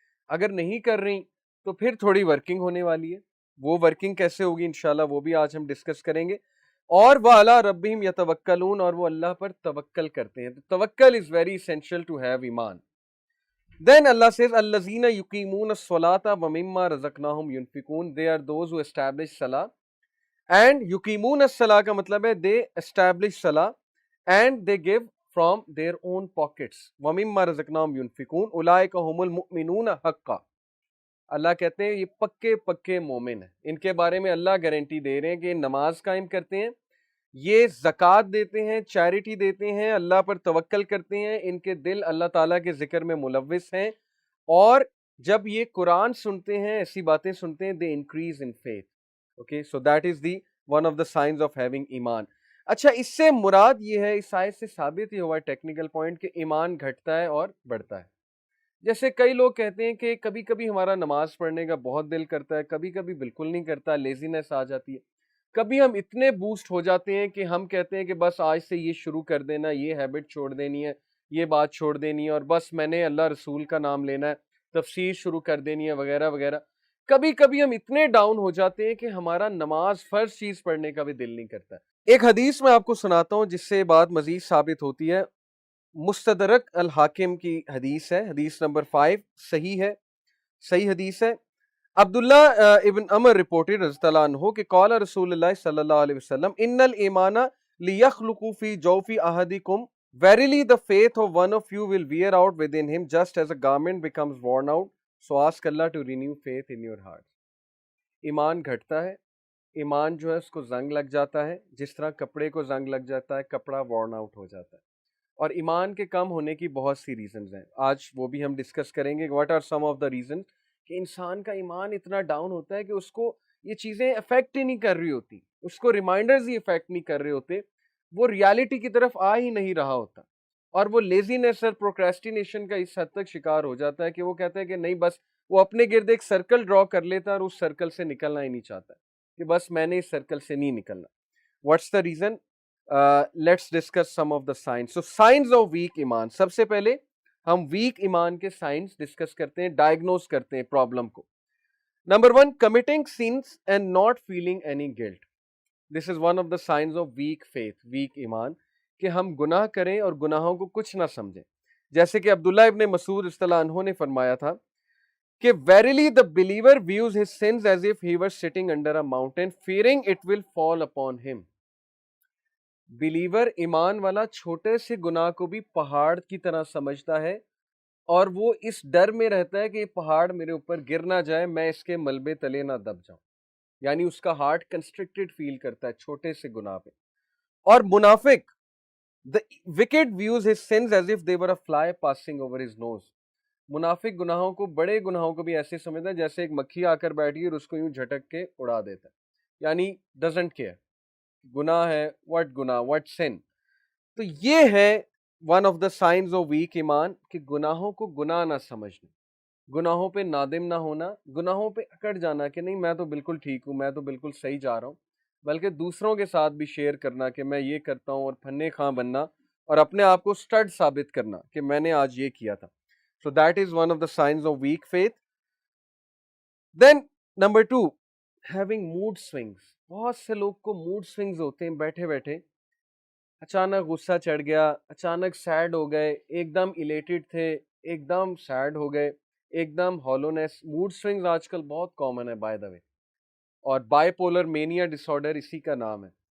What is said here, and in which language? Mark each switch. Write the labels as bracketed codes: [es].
[ur] اگر نہیں کر رہی تو پھر تھوڑی ورکنگ ہونے والی ہے. وہ ورکنگ کیسے ہوگی انشاءاللہ وہ بھی آج ہم ڈسکس کریں گے. اور [ar] وَعَلَىٰ رَبِّهِمْ يَتَوَكَّلُونَ، [ur] اور وہ اللہ پر توکل کرتے ہیں. تو [en] توکل is very essential to have ایمان. Then Allah says, [ar] الَّذِينَ يُقِيمُونَ الصَّلَاةَ وَمِمَّا رَزَقْنَاهُمْ يُنْفِقُونَ. [en] They are those who establish salah. And [ar] يُقِيمُونَ الصَّلَاةَ [ur] کا مطلب ہے [en] they establish salah and they give from their own pockets. [ar] وَمِمَّا رَزَقْنَاهُمْ يُنْفِقُونَ أُولَٰئِكَ هُمُ الْمُؤْمِنُونَ حَقًّا. [ur] اللہ کہتے ہیں یہ پکے پکے مومن ہیں. ان کے بارے میں اللہ گارنٹی دے رہے ہیں کہ نماز قائم کرتے ہیں، یہ زکوٰۃ دیتے ہیں، چیریٹی دیتے ہیں، اللہ پر توکل کرتے ہیں، ان کے دل اللہ تعالیٰ کے ذکر میں ملوث ہیں، اور جب یہ قرآن سنتے ہیں، ایسی باتیں سنتے ہیں، [en] they increase in faith. Okay, so that is the one of the signs of having ایمان. [ur] اچھا، اس سے مراد یہ ہے، اس آیت سے ثابت ہی ہوا ہے ٹیکنیکل پوائنٹ کہ ایمان گھٹتا ہے اور بڑھتا ہے. جیسے کئی لوگ کہتے ہیں کہ کبھی کبھی ہمارا نماز پڑھنے کا بہت دل کرتا ہے، کبھی کبھی بالکل نہیں کرتا، لیزینس آ جاتی ہے. کبھی ہم اتنے بوسٹ ہو جاتے ہیں کہ ہم کہتے ہیں کہ بس آج سے یہ شروع کر دینا، یہ ہیبٹ چھوڑ دینی ہے، یہ بات چھوڑ دینی ہے، اور بس میں نے اللہ رسول کا نام لینا ہے، تفسیر شروع کر دینی ہے، وغیرہ وغیرہ. کبھی کبھی ہم اتنے ڈاؤن ہو جاتے ہیں کہ ہمارا نماز فرض چیز پڑھنے کا بھی دل نہیں کرتا. ایک حدیث میں آپ کو سناتا ہوں جس سے یہ بات مزید ثابت ہوتی ہے. مستدرک الحاکم کی حدیث ہے، حدیث نمبر 5، صحیح ہے، صحیح حدیث ہے. [ar] عبداللہ ابن عمر رپورٹڈ رضی اللہ عنہ کہ قال رسول اللہ صلی اللہ علیہ وسلم ان الایمان لیخلق فی جوف احدکم. [en] Verily the faith of one of you will wear out within him just as a garment becomes worn out. So ask Allah to renew faith in your heart. [ur] ایمان گھٹتا ہے، ایمان جو ہے اس کو زنگ لگ جاتا ہے، جس طرح کپڑے کو زنگ لگ جاتا ہے، کپڑا [en] worn out [ur] ہو جاتا ہے. اور ایمان کے کم ہونے کی بہت سی ریزنز ہیں، آج وہ بھی ہم ڈسکس کریں گے. [en] what are some of the reasons [ur] کہ انسان کا ایمان اتنا ڈاؤن ہوتا ہے کہ اس کو یہ چیزیں افیکٹ ہی نہیں کر رہی ہوتی، اس کو ریمائنڈرز ہی افیکٹ نہیں کر رہے ہوتے، وہ ریالٹی کی طرف آ ہی نہیں رہا ہوتا، اور وہ لیزینس اور پروکریسٹینیشن کا اس حد تک شکار ہو جاتا ہے کہ وہ کہتا ہے کہ نہیں، بس وہ اپنے گرد ایک سرکل ڈرا کر لیتا ہے اور اس سرکل سے نکلنا ہی نہیں چاہتا کہ بس میں نے اس سرکل سے نہیں نکلنا. [en] What's the reason? Let's discuss some of the signs. So signs of weak ایمان. [ur] سب سے پہلے ہم ویک ایمان کے سائنس ڈسکس کرتے ہیں، ڈائگنوز کرتے ہیں پرابلم کو. [en] Number 1، committing sins and not feeling any guilt. This is one of the signs of weak faith, weak ایمان، [ur] کہ ہم گناہ کریں اور گناہوں کو کچھ نہ سمجھیں. جیسے کہ عبداللہ ابن مسعود رضی اللہ عنہ نے فرمایا تھا کہ [en] verily the believer views his sins as if he were sitting under a mountain fearing it will fall upon him. [ur] Believer, ایمان والا، چھوٹے سے گناہ کو بھی پہاڑ کی طرح سمجھتا ہے، اور وہ اس ڈر میں رہتا ہے کہ یہ پہاڑ میرے اوپر گر نہ جائے، میں اس کے ملبے تلے نہ دب جاؤں. یعنی اس کا ہارٹ کنسٹرکٹڈ فیل کرتا ہے چھوٹے سے گناہ پہ. اور منافق، [en] the wicked views his sins as if they were a fly passing over his nose. [ur] منافق گناہوں کو، بڑے گناہوں کو بھی ایسے سمجھتا ہے جیسے ایک مکھی آ کر بیٹھی اور اس کو یوں جھٹک کے اڑا دیتا ہے، یعنی [en] Doesn't care. [ur] گناہ ہے، [en] What گناہ، what sin. [ur] تو یہ ہے [en] one of the signs of weak ایمان [ur] کہ گناہوں کو گناہ نہ سمجھنا، گناہوں پہ نادم نہ ہونا، گناہوں پہ اکڑ جانا کہ نہیں میں تو بالکل ٹھیک ہوں، میں تو بالکل صحیح جا رہا ہوں، بلکہ دوسروں کے ساتھ بھی شیئر کرنا کہ میں یہ کرتا ہوں، اور پھنے خاں بننا اور اپنے آپ کو سٹڈ ثابت کرنا کہ میں نے آج یہ کیا تھا. [en] So that is one of the signs of weak faith. Then number 2، having mood swings. [ur] بہت سے لوگ کو موڈ سوئنگز ہوتے ہیں، بیٹھے بیٹھے اچانک غصہ چڑھ گیا، اچانک سیڈ ہو گئے، ایک دم الیٹڈ تھے، ایک دم سیڈ ہو گئے، ایک دم ہالونیس. موڈ سوئنگز آج کل بہت کامن ہے [en] By the way. [ur] اور by polar mania dish order اسی کا نام ہے.